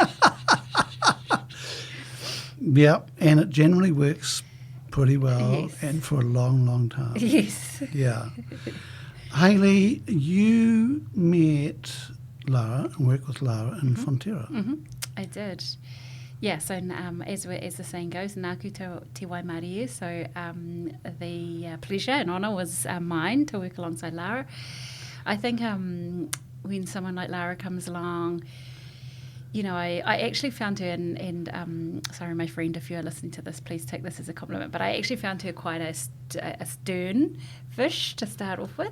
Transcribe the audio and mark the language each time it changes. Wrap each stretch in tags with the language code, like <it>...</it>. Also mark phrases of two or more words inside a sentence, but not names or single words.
<en>Yeah, and it generally works pretty well, yes. and for a long, long time. Yes. Yeah. Haylee, you met Lara and worked with Lara in Fonterra. Mm-hmm. I did. Yeah, so as the saying goes,</en> <mi>nāku te waimarie,</mi> <en>so the pleasure and honour was mine to work alongside Lara. I think when someone like Lara comes along, you know, I actually found her, and sorry, my friend, if you're listening to this, please take this as a compliment, but I actually found her quite a stern fish to start off with.</en>